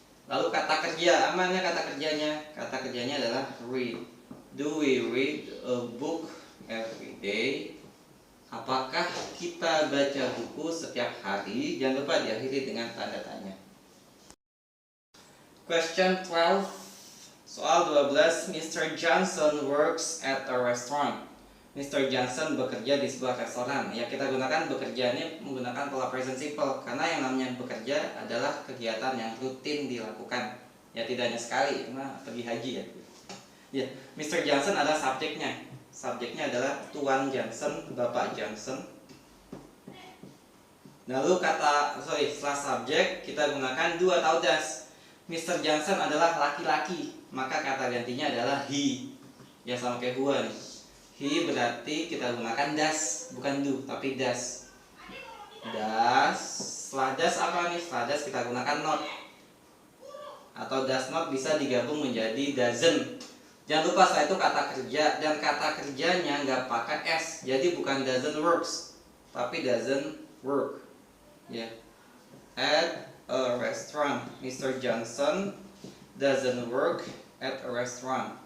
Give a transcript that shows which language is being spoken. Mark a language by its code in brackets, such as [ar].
[id] Lalu kata kerja, amannya kata kerjanya? Kata kerjanya adalah read. [en] Do we read a book every day? [id] Apakah kita baca buku setiap hari? Jangan lupa diakhiri dengan tanda tanya. [en] Question 12. [id] Soal 12. [en] Mr. Johnson works at a restaurant. [id] Mr. Johnson bekerja di sebuah restoran. Ya, kita gunakan bekerja ini menggunakan pola present simple karena yang namanya bekerja adalah kegiatan yang rutin dilakukan. Ya, tidak hanya sekali, karena pergi haji ya. Ya, Mr. Johnson adalah subjeknya. Subjeknya adalah Tuan Johnson, Bapak Johnson. Lalu setelah subjek kita gunakan do atau does. Mr. Johnson adalah laki-laki, maka kata gantinya adalah he. Ya sama kayak gua nih. He berarti kita gunakan does, bukan do, tapi does. Does. Setelah does apa nih? Setelah does kita gunakan not. Atau does not bisa digabung menjadi doesn't. Jangan lupa setelah itu kata kerja, dan kata kerjanya nggak pakai s. Jadi bukan doesn't works, tapi doesn't work. Ya. [en] At a restaurant. Mr. Johnson doesn't work at a restaurant.